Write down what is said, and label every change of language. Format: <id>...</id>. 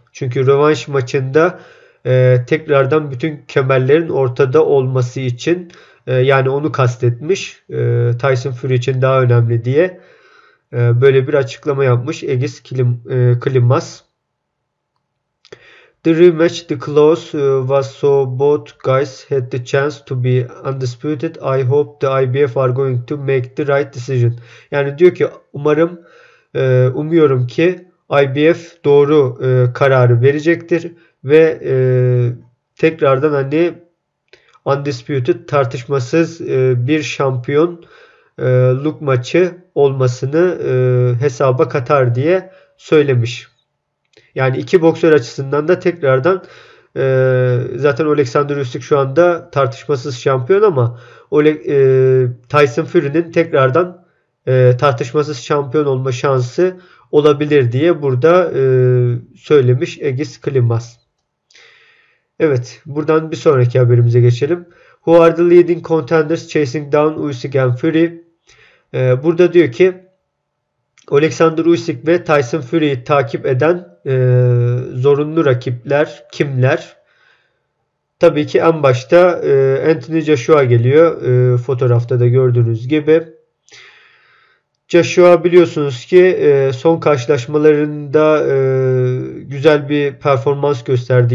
<tr>Çünkü rövanş maçında tekrardan bütün kemerlerin ortada olması için yani onu kastetmiş. Tyson Fury için daha önemli diye böyle bir açıklama yapmış Egis Klimas.</tr> <en>The rematch, the clause was so both guys had the chance to be undisputed. I hope the IBF are going to make the right decision.</en> <tr>Yani diyor ki umuyorum ki IBF doğru kararı verecektir ve tekrardan hani undisputed, tartışmasız bir şampiyonluk maçı olmasını hesaba katar diye söylemiş. Yani iki boksör açısından da tekrardan zaten Alexander Usyk şu anda tartışmasız şampiyon ama Tyson Fury'nin tekrardan tartışmasız şampiyon olma şansı olabilir diye burada söylemiş Egis Klimas. Evet, buradan bir sonraki haberimize geçelim.</tr> <en>Who are the leading contenders chasing down Usyk and Fury?</en> <tr>Burada diyor ki Alexander Usyk ve Tyson Fury'yi takip eden zorunlu rakipler kimler? Tabii ki en başta Anthony Joshua geliyor. Fotoğrafta da gördüğünüz gibi. Joshua biliyorsunuz ki son karşılaşmalarında güzel bir performans gösterdi.</tr>